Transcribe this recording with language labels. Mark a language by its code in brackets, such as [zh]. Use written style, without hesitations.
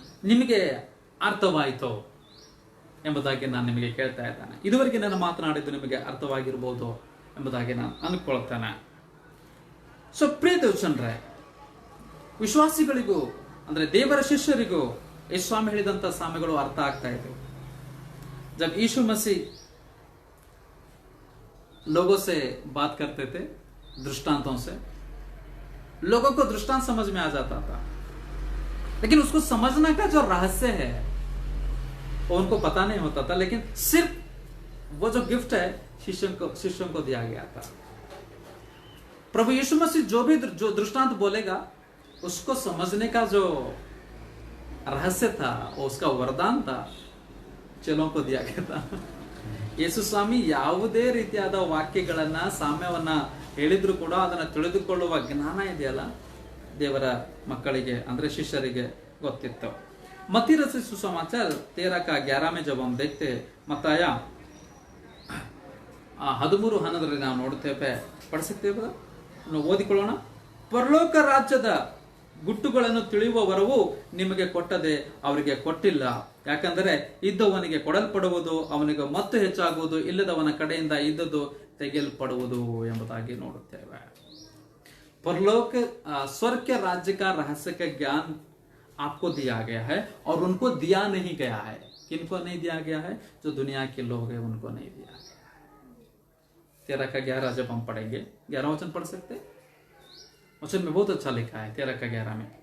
[kn] ನಿಮಗೆ ಅರ್ಥವಾಯಿತೋ ಎಂಬುದಾಗಿ ನಾನು ನಿಮಗೆ ಕೇಳ್ತಾ ಇದ್ದೇನೆ. ಇದುವರೆಗೆ ನಾನು ಮಾತನಾಡಿದ್ದು ನಿಮಗೆ ಅರ್ಥವಾಗಿರ್ಬೋದು ಎಂಬುದಾಗಿ ನಾನು ಅನ್ಕೊಳ್ತೇನೆ. ಸೊ ಪ್ರಿಯ ದೇವಜನರೇ, ವಿಶ್ವಾಸಿಗಳಿಗೂ ಅಂದ್ರೆ ದೇವರ ಶಿಷ್ಯರಿಗೂ ಯೇಸು ಸ್ವಾಮಿ ಹೇಳಿದಂತ ಸಾಮೆಗಳು ಅರ್ಥ ಆಗ್ತಾ ಇದ್ವು. [hi] जब यीशु मसीह लोगों से बात करते थे दृष्टांतों से, लोगों को दृष्टांत समझ में आ जाता था, लेकिन उसको समझने का जो रहस्य है वो उनको पता नहीं होता था. लेकिन सिर्फ वो जो गिफ्ट है शिष्यों को दिया गया था. प्रभु यीशु मसीह जो दृष्टांत बोलेगा उसको समझने का जो रहस्य था, वो उसका वरदान था, चेलों को दिया गया था. [kn] ಯೇಸು ಸ್ವಾಮಿ ಯಾವುದೇ ರೀತಿಯಾದ ವಾಕ್ಯಗಳನ್ನ ಸಾಮ್ಯವನ್ನ ಹೇಳಿದ್ರು ಕೂಡ ಅದನ್ನ ತಿಳಿದುಕೊಳ್ಳುವ ಜ್ಞಾನ ಇದೆಯಲ್ಲ, ದೇವರ ಮಕ್ಕಳಿಗೆ ಅಂದ್ರೆ ಶಿಷ್ಯರಿಗೆ ಗೊತ್ತಿತ್ತು. [hi] मत्ती रचित सुसमाचार 13:11 में जब हम देखते मत्ताಯ 13:11 [kn] ನಾವು ನೋಡ್ತೇವೆ. ಪಡಿಸುತ್ತೇವೆ, ನಾವು ಓದಿಕೊಳ್ಳೋಣ. ಪರಲೋಕ ರಾಜ್ಯದ ಗುಟ್ಟುಗಳನ್ನು ತಿಳಿಯುವ ವರವು ನಿಮಗೆ ಕೊಟ್ಟದೆ, ಅವರಿಗೆ ಕೊಟ್ಟಿಲ್ಲ. ಯಾಕಂದರೆ ಇದ್ದವನಿಗೆ ಕೊಡಲ್ಪಡುವುದು, ಅವನಿಗೆ ಮತ್ತೆ ಹೆಚ್ಚಾಗುವುದು, ಇಲ್ಲದವನ ಕಡೆಯಿಂದ ಇದ್ದದ್ದು ತೆಗೆಯಲ್ಪಡುವುದು ಎಂಬುದಾಗಿ ನೋಡುತ್ತೇವೆ. [hi] परलोक स्वर्ग के राज्य का रहस्य का ज्ञान आपको दिया गया है और उनको दिया नहीं गया है. किनको नहीं दिया गया है? जो दुनिया के लोग हैं उनको नहीं दिया गया. 13:11 जब हम पढ़ेंगे, 11 वचन पढ़ सकते? वचन में बहुत अच्छा लिखा है 13:11 में.